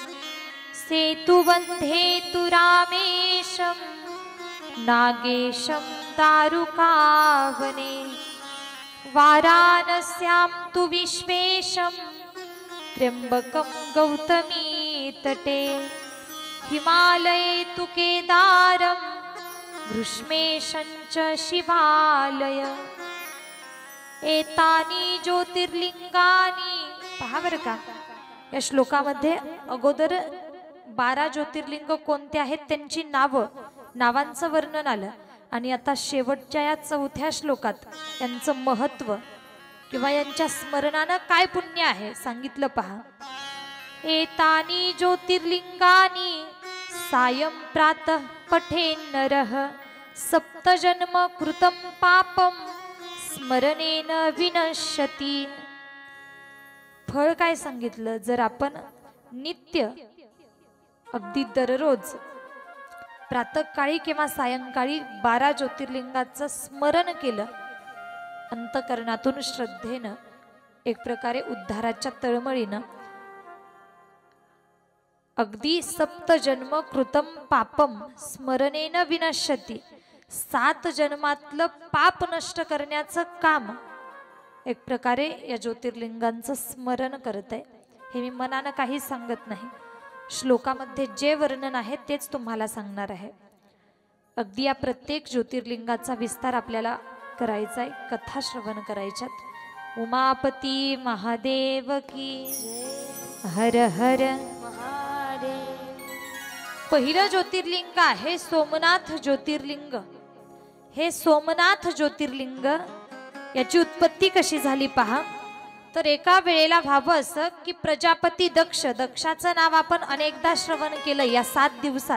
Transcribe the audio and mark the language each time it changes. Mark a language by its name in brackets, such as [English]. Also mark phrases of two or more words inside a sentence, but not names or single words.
[Sanskrit] सेतुबन्धेतु रामेशं नागेशं दारुकावने वाराणस्यां तु विश्वेशं त्र्यंबकं गौतमी तटे हिमालये तु केदारं ग्रीष्मेशं च शिवालय। एतानी ज्योतिर्लिंगानी, [Marathi] पहा बरं का या श्लोकामध्ये अगोदर 12 ज्योतिर्लिंग कोणते आहेत त्यांची नावांचं वर्णन आलं आणि आता शेवटच्या या 4थ्या श्लोकात यांचं महत्व किंवा यांच्या स्मरणानं काय पुण्य आहे सांगितलं पहा. [Sanskrit] एतानी ज्योतिर्लिंगानी सायं प्रातः पठेन् नरः सप्तजन्म कृतं पापं स्मरणेन विनश्यति. [Marathi] फळ काय सांगितलं, जर आपण नित्य अगदी दररोज प्रातःकाळी किंवा सायंकाळी 12 ज्योतिर्लिंगाचं स्मरण केलं अंतकरणातून श्रद्धेनं, एक प्रकारे उद्धाराच्या तळमळीनं, अगदी [Sanskrit] सप्तजन्म कृतं पापम स्मरणेन विनश्यति, [Marathi] 7 जन्मातलं पाप नष्ट करण्याचं काम एक प्रकारे या ज्योतिर्लिंगांचं स्मरण करत आहे. हे मी मनानं काही सांगत नाही, श्लोकामध्ये जे वर्णन आहे तेच तुम्हाला सांगणार आहे. अगदी या प्रत्येक ज्योतिर्लिंगाचा विस्तार आपल्याला करायचा आहे, कथा श्रवण करायच्यात. [Hindi] उमापती महादेव की हर हर. [Marathi] पहिलं ज्योतिर्लिंग आहे सोमनाथ ज्योतिर्लिंग. हे सोमनाथ ज्योतिर्लिंग याची उत्पत्ती कशी झाली पहा. तर एका वेळेला व्हावं असं की प्रजापती दक्षाचं नाव आपण अनेकदा श्रवण केलं या 7 दिवसात.